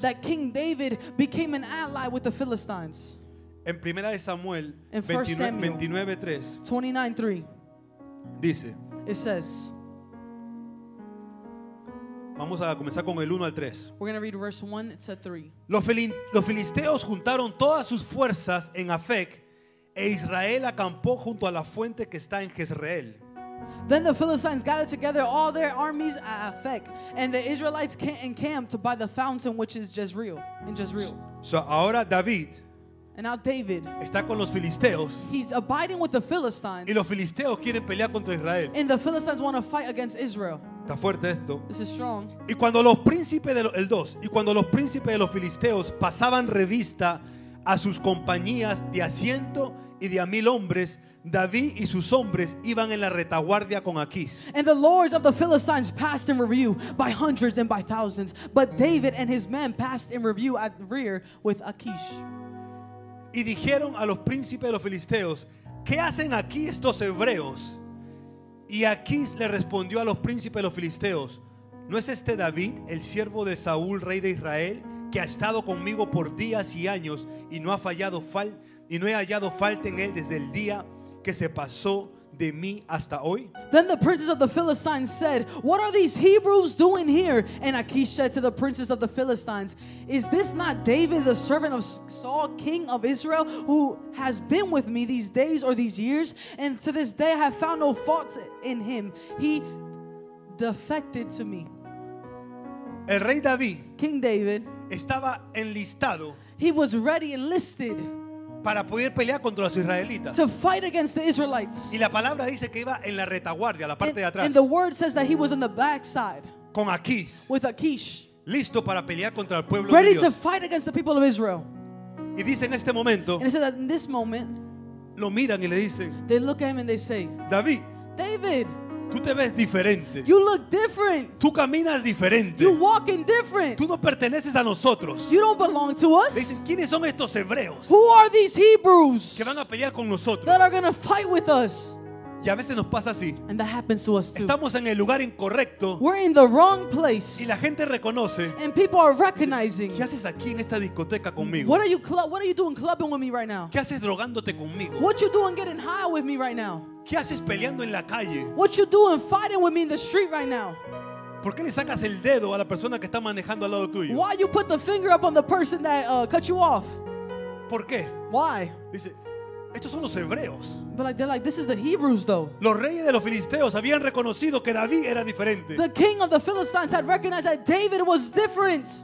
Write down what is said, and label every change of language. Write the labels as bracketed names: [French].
[English] that King David became an ally with the Philistines. [Spanish] En 1 de Samuel [English] In 1 Samuel. [Spanish] 29:3 [English] 29:3, [Spanish] dice, [English] it says, [Spanish] vamos a comenzar con el 1 al 3. [English] we're going to read verse 1 to 3. [Spanish] Los filisteos juntaron todas sus fuerzas en Afec e Israel acampó junto a la fuente que está en Jezreel. [English] Then the Philistines gathered together all their armies at Aphek, and the Israelites encamped by the fountain which is Jezreel, in Jezreel. [Spanish] So, ahora David [English] And now David, [Spanish] está con los filisteos [English] he's abiding with the Philistines, [Spanish] y los filisteos quieren pelear contra Israel. [English] and the Philistines want to fight against Israel. [Spanish] Está fuerte esto. [English] This is strong. [Spanish] Y cuando los príncipes de los filisteos pasaban revista a sus compañías de a 100 y de a 1000 hombres, David y sus hombres iban en la retaguardia con Aquís. [English] And the lords of the Philistines passed in review by hundreds and by thousands, but David and his men passed in review at the rear with Achish. [Spanish] Y dijeron a los príncipes de los filisteos, ¿qué hacen aquí estos hebreos? Y Aquís le respondió a los príncipes de los filisteos, ¿no es este David, el siervo de Saúl, rey de Israel, que ha estado conmigo por días y años y no he hallado falta en él desde el día que se pasó de mí hasta hoy? [English] Then the princes of the Philistines said, what are these Hebrews doing here? And Achish said to the princes of the Philistines, is this not David, the servant of Saul, king of Israel, who has been with me these days or these years? And to this day I have found no fault in him. He defected to me. [Spanish] El rey David [English] King David, [Spanish] estaba enlistado [English] he was ready, enlisted [Spanish] para poder pelear contra los israelitas. [English] to fight against the Israelites. [Spanish] Y la palabra dice que iba en la retaguardia, la parte de atrás, [English] And the word says that he was on the backside [Spanish] con Aquís, [English] with Achish, [Spanish] listo para pelear contra el pueblo de [English] ready to [Spanish] Dios. [English] fight against the people of Israel. [Spanish] Y dice en este momento, [English] And it said that in this moment, [Spanish] lo miran y le dicen, [English] they look at him and they say, [Spanish] David, [English] David, [Spanish] tú te ves diferente, [English] you look different. [Spanish] tú caminas diferente, [English] You walking different. [Spanish] tú no perteneces a nosotros. [English] You don't belong to [Spanish] Le [English] us. [Spanish] dicen, ¿quiénes son estos hebreos [English] Who are these Hebrews [Spanish] que van a pelear con nosotros? [English] that are going to fight with us? [Spanish] Y a veces nos pasa así. [English] And that happens to us too. [Spanish] Estamos en el lugar incorrecto [English] We're in the wrong place. [Spanish] y la gente reconoce. [English] And people are recognizing. [Spanish] ¿Qué haces aquí en esta discoteca conmigo? [English] What are you doing clubbing with me right now? [Spanish] ¿Qué haces drogándote conmigo? [English] What you doing getting high with me right now? [Spanish] ¿Qué haces peleando en la calle? [English] What you doing fighting with me in the street right now? [Spanish] ¿Por qué le sacas el dedo a la persona que está manejando al lado tuyo? [English] Why you put the finger up on the person that cut you off? [Spanish] ¿Por qué? [English] Why? [Spanish] Dice, estos son los hebreos. [English] But they're like, this is the Hebrews though. [Spanish] Los reyes de los filisteos habían reconocido que David era diferente. [English] The king of the Philistines had recognized that David was different.